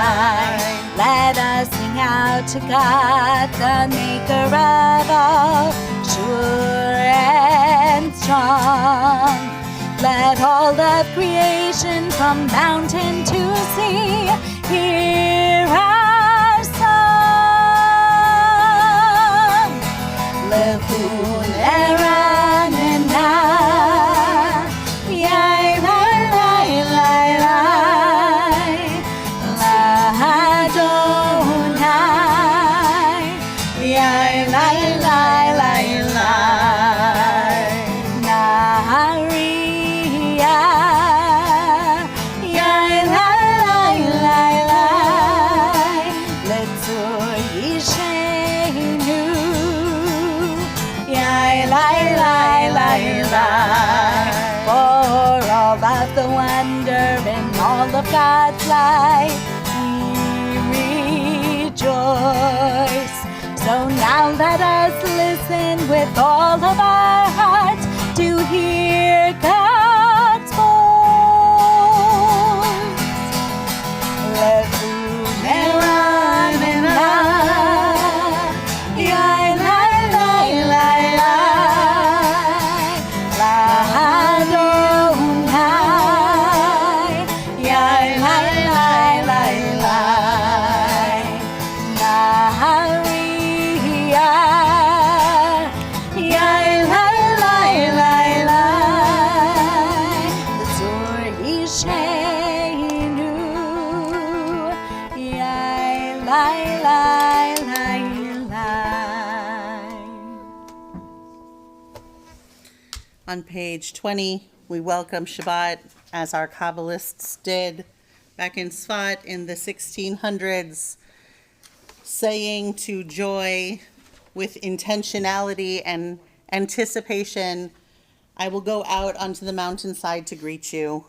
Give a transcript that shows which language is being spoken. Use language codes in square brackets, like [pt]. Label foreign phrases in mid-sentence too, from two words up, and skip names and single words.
[en] Let us sing out to God, the maker of all song. Let all of creation from mountain to sea hear our song. [he] לכו נרננה, יאי לאי לאי לאי לאי, אדוני, יאי לאי לאי לאי לאי, נריעה, יאי לאי לאי לאי לאי, לצור ישענו, יאי לאי לאי לאי לאי. [en] For all of the wonder in all of God's light, we rejoice. So now let us listen with all of our hearts to hear God's voice. [he] לכו נרננה, יאי לאי לאי לאי לאי, אדוני, יאי לאי לאי לאי לאי, נריעה, יאי לאי לאי לאי לאי, צור ישענו, יאי לאי לאי לאי לאי. [en] On page 20, we welcome Shabbat as our Kabbalists did back in Sfat in the 1600s, saying to joy with intentionality and anticipation, I will go out onto the mountainside to greet you.